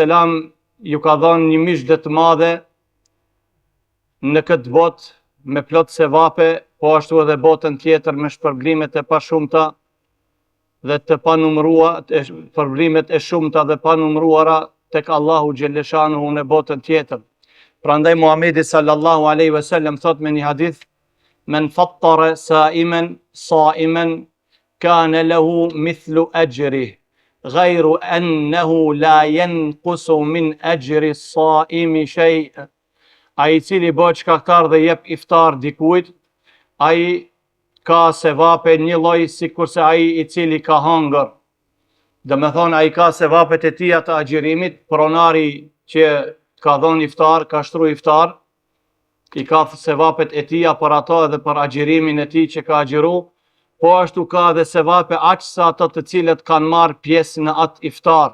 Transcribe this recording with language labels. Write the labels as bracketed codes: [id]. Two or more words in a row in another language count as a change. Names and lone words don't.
[sq] ju ka dhënë një mishë të madhe në këtë botë me plot sevape, po ashtu edhe botën tjetër me shpërblimet e pashumta dhe të panumëruara, përblimet e shumta dhe panumëruara tek Allahu xhelleshanuhu në botën tjetër. [ar] Prandaj Muhamedi صلى الله عليه وسلم thot me një hadith: "من فطر صائما كان له مثل أجره غير أنه لا ينقص من أجر الصائم شيء'." [sq] Ai cili bëhet shkaktar dhe jep iftar dikujt, ai ka sevape një lloj sikurse ai i cili ka hëngër. Do me thonë, ai ka sevapet e tija të agjërimit, pronari që ka dhënë iftar, ka shtru iftar, i ka sevapet e tija për ato edhe për agjërimin e tij që ka agjëru, po ashtu ka edhe sevape aq sa ato të cilët kanë marrë pjesë në atë iftar.